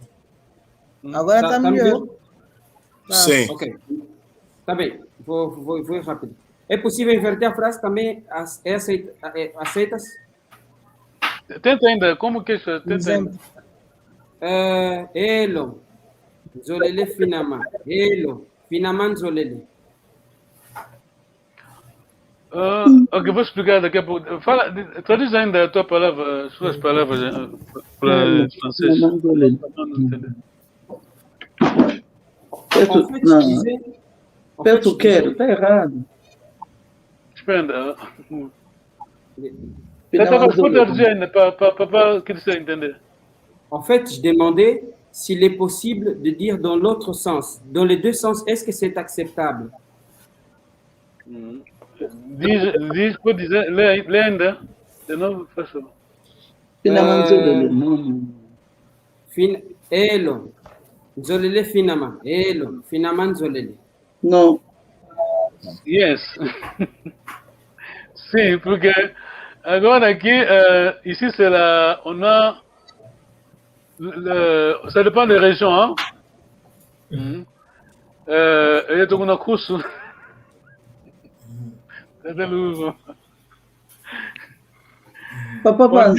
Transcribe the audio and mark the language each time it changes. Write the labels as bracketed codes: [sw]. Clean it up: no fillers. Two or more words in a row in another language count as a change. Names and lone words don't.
[pt] Agora está melhor. Sim. Ok. Está bem. Vou ir rápido. É possível inverter a frase também? Aceitas? Tenta ainda, como que é isso? Tenta ainda. Exemplo. [ln] Elo. Zolele finama. Elo. Finaman zolele. [pt] Ok, vou explicar daqui a pouco. Fala, traduz ainda a tua palavra, as suas palavras para francês. [fr] En fait, je disais. [pt] Perto quero, tá errado. Espera. Vou traduzir ainda para que você entender. [fr] En fait, je demandais s'il est possible de dire dans l'autre sens. Dans les deux sens, est-ce que c'est acceptable? [pt] Diz, pode dizer, lê ainda. De novo, faz favor. [ln] Finaman zolele, não. Elo. Zolele finama. Elo. Finaman zolele. [pt] Não. Yes. Sim, porque agora aqui, [fr] ici c'est la, on a, ça dépend des régions, hein. Il y a tout un curso. Papa Panzo.